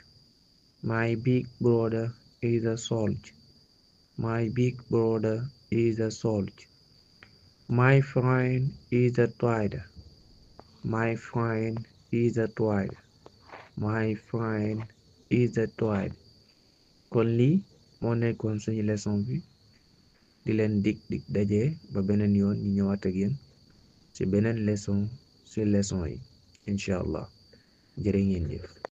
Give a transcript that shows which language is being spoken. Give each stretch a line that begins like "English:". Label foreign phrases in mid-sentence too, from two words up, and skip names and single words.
English: My big brother is a soldier. My big brother is a soldier. My friend is a trader. My friend is a trader. My friend is a trader.
Wolof: kon lii moo nekkoon suñu leçon bi di leen dig daje ba beneen yoon ñu ñëwaat ak yéen ci beneen leçon ci leçon yi
Arabic: إن شاء الله
Wolof: jërë ngeen jëf